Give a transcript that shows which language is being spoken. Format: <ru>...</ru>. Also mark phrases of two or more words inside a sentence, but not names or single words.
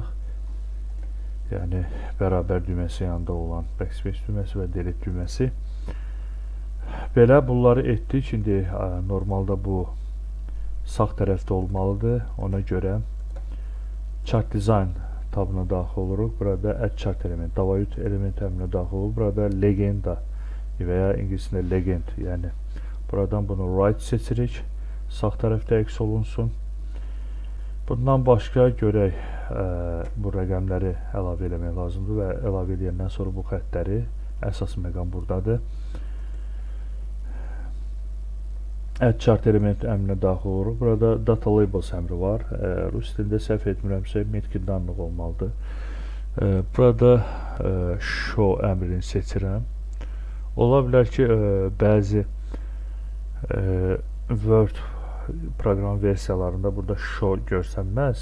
<az>Yəni bərabər düyməsi yanında olan backspace düyməsi və delete düyməsi. Belə bunları etdik. İndi normalda bu sağ tərəfdə olmalıdır. Ona görə</az> <en>chart design</en> <az>tabına daxil oluruq.</az> <en>Burada add chart element,</en> <az>davayut element əmrinə daxil olub. Burada legenda və ya ingiliscə legend, yəni buradan bunu right seçirik. Sağ tərəfdə əks olunsun. Bundan başqa görək, bu rəqəmləri əlavə eləmək lazımdır və əlavə edəndən sonra bu xəttləri, əsas məqam buradadır.</az> <en>Add chart element</en> <az>əmrinə daxil oluruq. Burada</az> <en>data labels</en> <az>əmri var. Rus dilində səhv etmirəmsə</az> <ru>метки данных</ru> <az>olmalıdır. Burada show əmrini seçirəm. Ola bilər ki, bəzi Word proqram versiyalarında burada show görsənməz.</az>